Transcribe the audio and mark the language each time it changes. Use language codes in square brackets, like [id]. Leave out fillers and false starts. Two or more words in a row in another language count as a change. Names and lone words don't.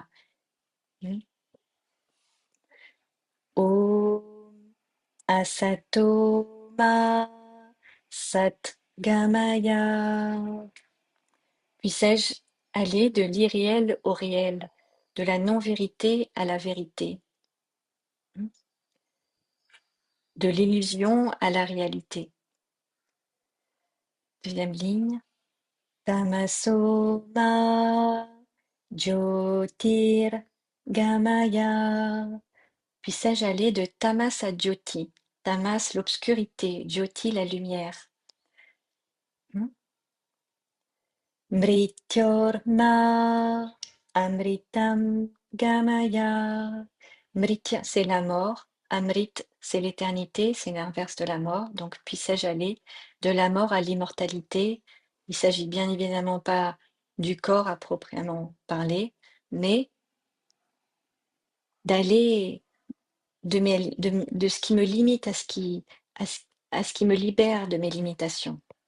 [sa] Hmm. ॐ असतो मा सत् गमय. [fr] Puissé-je aller de l'irréel au réel, de la non-vérité à la vérité, de l'illusion à la réalité. Deuxième ligne. [sa] तमसो मा ज्योतिर् गमय. [fr] Puissé-je aller de tamas à jyoti, tamas l'obscurité, jyoti la lumière. [sa] मृत्योर्मा अमृतं गमय. [fr] Mritya, c'est la mort. Amrit, c'est l'éternité, c'est l'inverse de la mort. Donc, puissé-je aller de la mort à l'immortalité? Il s'agit bien évidemment pas du corps à proprement parler, mais d'aller de ce qui me limite à ce qui me libère de mes limitations.